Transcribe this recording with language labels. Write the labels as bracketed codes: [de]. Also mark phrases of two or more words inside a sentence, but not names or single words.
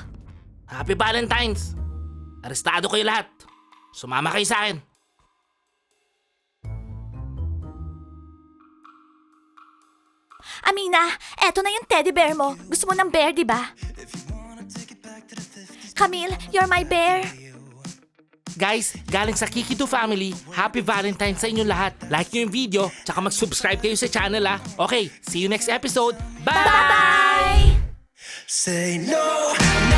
[en] Happy Valentine's! [tl] Arestado kayo lahat! Sumama kayo sa akin! Amina, eto na yung teddy bear mo. Gusto mo ng bear, di ba? Camille, [en] you're my bear. [tl] Guys, galing sa Kikido family, [en] Happy Valentine's [tl] sa inyo lahat. Like nyo yung video, tsaka mag-subscribe kayo sa channel Okay, [en] see you next episode. Bye! Bye-bye! Say no.